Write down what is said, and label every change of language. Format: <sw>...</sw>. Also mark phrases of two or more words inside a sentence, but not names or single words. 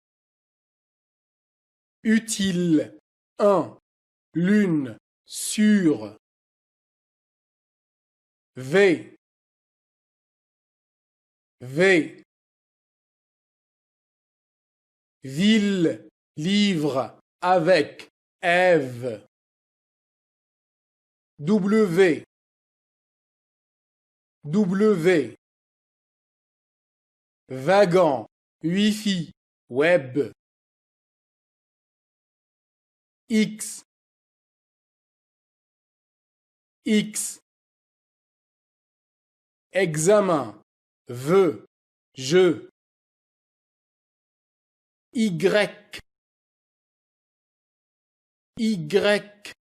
<fr>Utile, un, lune, sur. V, V. Ville, livre, avec, Ève. W, W. Wagon, Wi-Fi, web. X, X. Examen, veux, je. Y, Y.</fr>